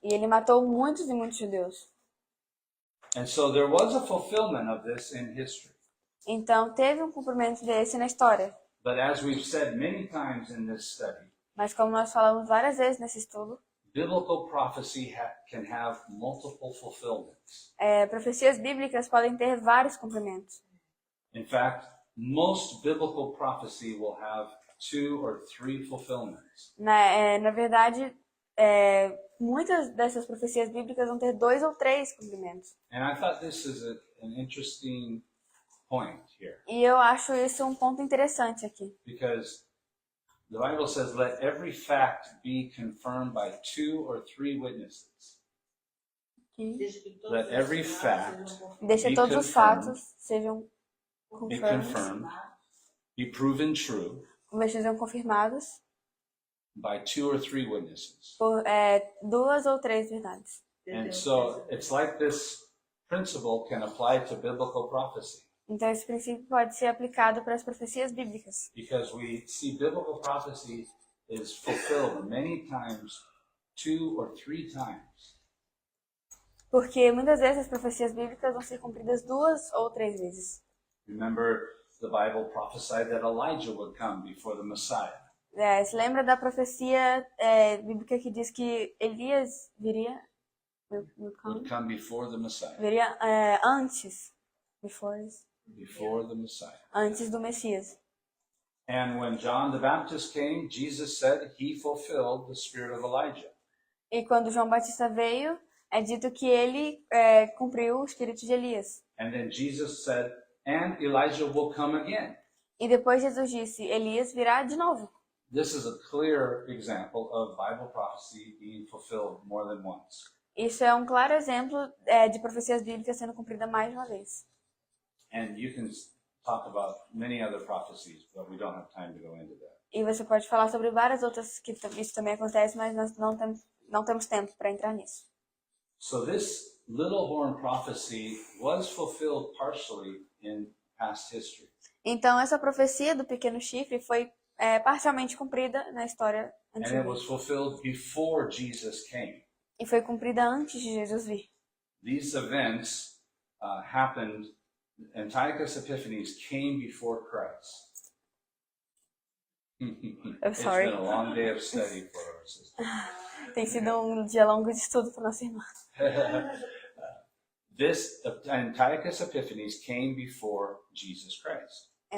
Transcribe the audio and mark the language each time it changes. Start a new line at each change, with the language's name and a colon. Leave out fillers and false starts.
Portuguese: E ele matou muitos e muitos judeus.
English: And so there was a fulfillment of this in history.
Portuguese: Então teve um cumprimento desse na história.
English: But as we've said many times in this study,
Portuguese: Mas como nós falamos várias vezes nesse estudo,
English: biblical prophecy can have multiple fulfillments.
Portuguese: Profecias bíblicas podem ter vários cumprimentos.
English: In fact, most biblical prophecy will have 2 or 3 fulfillments.
Portuguese: Na verdade, muitas dessas profecias bíblicas vão ter 2 ou 3 cumprimentos.
English: And I thought this is an interesting point here,
Portuguese: E eu acho isso um ponto interessante aqui.
English: because the Bible says, let every fact be confirmed by 2 or 3 witnesses. Let every fact
Portuguese: Deixa
English: be
Portuguese: todos os
English: confirmed,
Portuguese: fatos sejam
English: be
Portuguese: confirmados,
English: confirmed, be proven true
Portuguese: sejam confirmados
English: by 2 or 3 witnesses.
Portuguese: por 2 ou 3 verdades.
English: And so it's like this principle can apply to biblical prophecy,
Portuguese: Então esse princípio pode ser aplicado para as profecias bíblicas,
English: because we see biblical prophecy is fulfilled many times, 2 or 3 times.
Portuguese: porque muitas vezes as profecias bíblicas vão ser cumpridas 2 ou 3 vezes.
English: Remember, the Bible prophesied that Elijah would come before the Messiah.
Portuguese: Se lembra da profecia bíblica que diz que Elias viria,
English: Would come before the Messiah.
Portuguese: viria antes,
English: Before the Messiah.
Portuguese: antes do Messias.
English: And when John the Baptist came, Jesus said he fulfilled the spirit of Elijah.
Portuguese: E quando João Batista veio, é dito que ele cumpriu o espírito de Elias.
English: And then Jesus said, and Elijah will come again.
Portuguese: E depois Jesus disse, Elias virá de novo.
English: This is a clear example of Bible prophecy being fulfilled more than once.
Portuguese: Isso é um claro exemplo de profecias bíblicas sendo cumprida mais de uma vez.
English: And you can talk about many other prophecies, but we don't have time to go into that.
Portuguese: E você pode falar sobre várias outras que isso também acontece, mas nós não temos tempo para entrar nisso.
English: So this little horn prophecy was fulfilled partially in past history.
Portuguese: Então essa profecia do pequeno chifre foi parcialmente cumprida na história
English: And it
Portuguese: antiga.
English: was fulfilled before Jesus came.
Portuguese: E foi cumprida antes de Jesus vir.
English: These events happened, Antiochus Epiphanes came before Christ. It's sorry. been a long day of study for our sister.
Portuguese: Tem sido um dia longo de estudo para nossa irmã.
English: This Antiochus Epiphanes came before Jesus Christ.